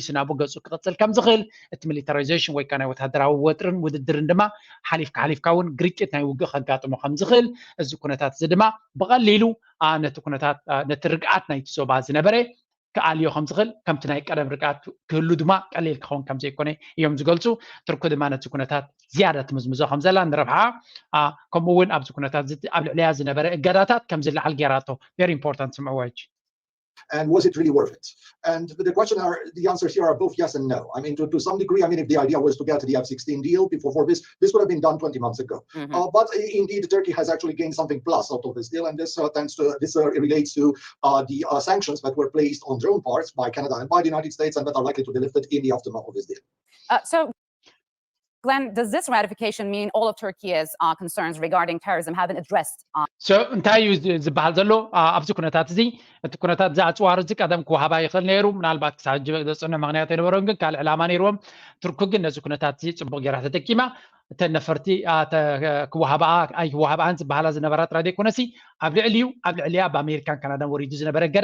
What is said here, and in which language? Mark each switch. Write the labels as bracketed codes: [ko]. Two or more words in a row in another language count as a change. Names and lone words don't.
[ti] ናብኡ ገፁ ክቕፅል ከም ዝኽእል እቲ ሚሊታራይዜሽን ወይ ከዓ ናይ ወታደራዊ ወጥርን ውድድርን ድማ ሓሊፍካ እውን ግርጭት ናይ ውግእ ከጋጥሞ ከም ዝኽእል እዚ ኩነታት እዚ ድማ ብቐሊሉ ነቲ ኩነታት ነቲ ርግኣት ናይቲ ዞባ ዝነበረ ክኣልዮ ከም ዝኽእል ከምቲ ናይ ቀደም ርግኣት ክህሉ ድማ ቀሊል ክኸውን ከም ዘይኮነ እዮም ዝገልፁ ትርኩ ድማ ነቲ ኩነታት ዝያዳ ትምዝምዞ ከም ዘላ ንረብሓ ከምኡ እውን ኣብዚ ኩነታት ኣብ ልዕልያ ዝነበረ እገዳታት ከም ዝለዓል ጌራቶ [en] very important [ti] ስምዕዋጅ [en] And was it really worth it? And the answers here are both yes and no. I mean, to some degree, I mean, if the idea was to get the F-16 deal before this would have been done 20 months ago. But indeed, Turkey has actually gained something plus out of this deal, and this relates to the sanctions that were placed on drone parts by Canada and by the United States, and that are likely to be lifted in the aftermath of this deal. Glenn, does this ratification mean all of Turkey's concerns regarding terrorism have been addressed? So, [ti] እንታይ እዩ ዝበሃል ዘሎ ኣብዚ ኩነታት እዚ እቲ ኩነታት ዝኣፅዋር እዚ ቀደም ክወሃባ ይኽእል ነይሩ ምናልባት ክሳብ ዘፅንዕ ምክንያት ኣይነበሮም ግን ካልእ ዕላማ ነይርዎም ትርኩ ግን ነዚ ኩነታት እዚ ፅቡቅ ጌራ ተጠቂማ እተን ነፈርቲ ኣይክወሃብኣን ዝበሃላ ዝነበራ ጥራይ ዘይኮነሲ ኣብ ልዕልያ ብኣሜሪካን ካናዳን ወሪዱ ዝነበረ ገዳ